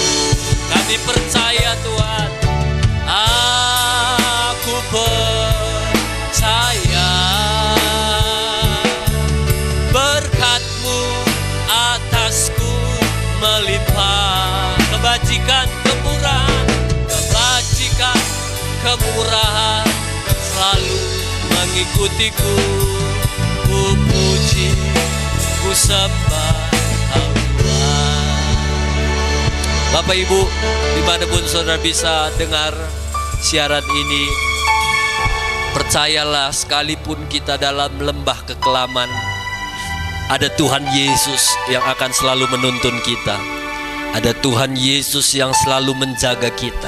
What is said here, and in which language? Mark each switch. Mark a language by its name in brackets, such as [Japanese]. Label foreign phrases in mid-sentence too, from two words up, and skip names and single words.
[Indonesian] Kami percaya Tuhan, aku percaya berkat-Mu atasku melimpah. Kebajikan, kemurahan, kebajikan, kemurahan selalu mengikutiku. Ku puji, ku sembah Tuhan. Bapak Ibu, dimanapun saudara bisa dengar siaran ini, percayalah, sekalipun kita dalam lembah kekelaman, ada Tuhan Yesus yang akan selalu menuntun kita. Ada Tuhan Yesus yang selalu menjaga kita.